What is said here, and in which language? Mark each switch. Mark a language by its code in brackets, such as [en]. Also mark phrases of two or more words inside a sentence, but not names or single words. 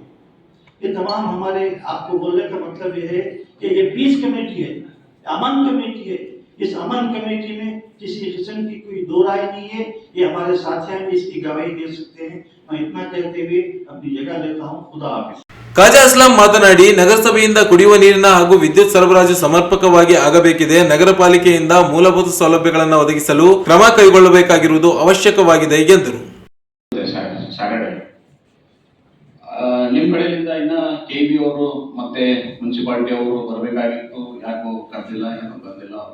[hi] ये तमाम हमारे, आपको बोलने का मतलब ये है कि ये [en] peace committee [hi] है, अमन कमेटी है। इस अमन कमेटी में किसी किस्म की कोई दो राय नहीं है। ये हमारे साथी हैं, इसकी गवाही दे सकते हैं। मैं इतना कहते हुए अपनी जगह लेता हूँ। खुदा हाफिज। [kn] ಖಾಜಾ ಅಸ್ಲಾಂ ಮಾತನಾಡಿ, ನಗರಸಭೆಯಿಂದ ಕುಡಿಯುವ ನೀರಿನ ಹಾಗೂ ವಿದ್ಯುತ್ ಸರಬರಾಜು ಸಮರ್ಪಕವಾಗಿ ಆಗಬೇಕಿದೆ. ನಗರ ಪಾಲಿಕೆಯಿಂದ ಮೂಲಭೂತ ಸೌಲಭ್ಯಗಳನ್ನು ಒದಗಿಸಲು ಕ್ರಮ ಕೈಗೊಳ್ಳಬೇಕಾಗಿರುವುದು ಅವಶ್ಯಕವಾಗಿದೆ ಎಂದರು. ನಿಮ್ ಕಡೆಯಿಂದ ಇನ್ನ ಕೆಬಿ ಅವರು ಮತ್ತೆ ಮುನ್ಸಿಪಾಲಿಟಿ ಅವರು ಬರಬೇಕಾಗಿತ್ತು, ಯಾಕೋ ಕರೆದಿಲ್ಲ, ಏನೋ ಬಂದಿಲ್ಲ.